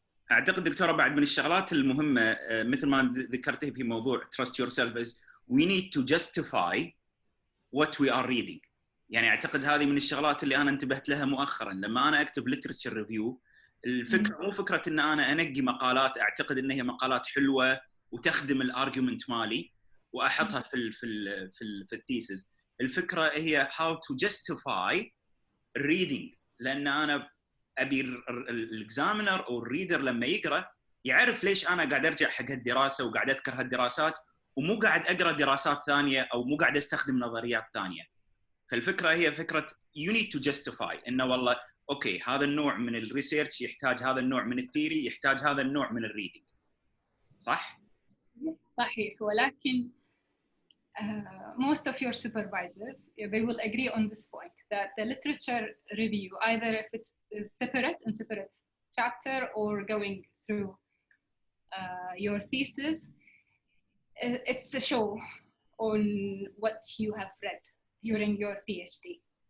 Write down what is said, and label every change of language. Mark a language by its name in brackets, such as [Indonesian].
[Arabic] اعتقد دكتوره بعد من الشغلات المهمه مثل ما ذكرتي في موضوع [English] trust yourself is we need to justify what we are reading. [Arabic] يعني اعتقد هذه من الشغلات اللي انا انتبهت لها مؤخرا لما انا اكتب literature review. الفكره مو فكره ان انا انقي مقالات اعتقد ان هي مقالات حلوه وتخدم الارجيومنت مالي واحطها في الثيسز. الفكره هي [English] how to justify reading [Arabic] لان انا ابي الاكزامينر او الريدر لما يقرا يعرف ليش انا قاعد ارجع حق هالدراسه وقاعد اذكر هالدراسات ومو قاعد اقرا دراسات ثانيه او مو قاعد استخدم نظريات ثانيه. فالفكره هي فكره [English] you need to justify [Arabic] انه والله اوكي هذا النوع من الريسيرش يحتاج هذا النوع من الثيري يحتاج هذا النوع من الريدنج. صح؟ صحيح ولكن [English] most of your supervisors they will agree on this point that the literature review either if it is separate chapter or going through your thesis, it's a show on what you have read during your PhD.